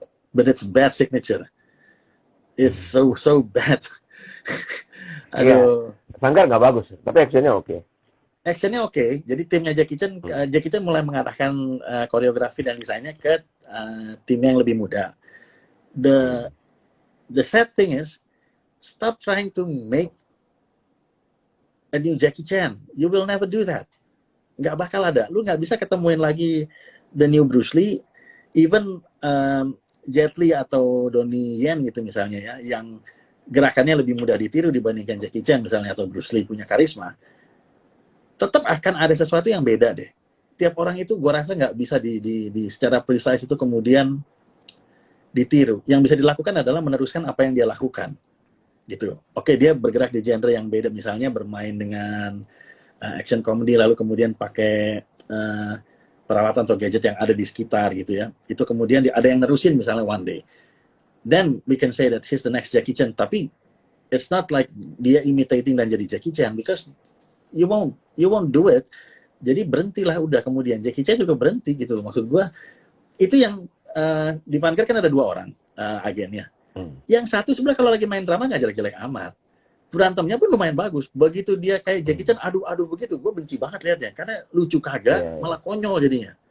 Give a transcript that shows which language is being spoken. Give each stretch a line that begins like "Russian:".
English: But it's bad signature. It's so bad.
Indonesian: Aduh. Vanguard nggak bagus, tapi actionnya oke. Actionnya oke. Jadi timnya Jackie Chan mulai mengarahkan koreografi dan desainnya ke tim yang lebih muda.
English: The sad thing is, stop trying to make a new Jackie Chan. You will never do that.
Indonesian: Nggak bakal ada. Lu nggak bisa ketemuin lagi
English: the new Bruce Lee, even
Indonesian: Jet Li atau Donnie Yen gitu misalnya ya, yang gerakannya lebih mudah ditiru dibandingkan Jackie Chan misalnya, atau Bruce Lee punya karisma. Tetap akan ada sesuatu yang beda deh. Tiap orang itu gue rasa nggak bisa di secara precise itu kemudian ditiru. Yang bisa dilakukan adalah meneruskan apa yang dia lakukan. Gitu. Oke, dia bergerak di genre yang beda, misalnya bermain dengan action comedy lalu kemudian pakai peralatan atau gadget yang ada di sekitar gitu ya. Itu kemudian ada yang nerusin misalnya
English: one day. Then we can say that he's the next Jackie Chan.
Indonesian: Tapi
English: it's not like
Indonesian: dia
English: imitating
Indonesian: dan jadi
English: Jackie Chan, because you won't do it.
Indonesian: Jadi berhentilah udah, kemudian Jackie Chan juga berhenti gitu loh. Maksud gue itu yang di Vanguard kan ada 2 orang agennya. Yang satu sebenarnya kalau lagi main drama nggak jelek-jelek amat, berantemnya pun lumayan bagus. Begitu dia kayak Jackie Chan adu-adu begitu, gue benci banget liatnya karena lucu kagak, malah konyol jadinya.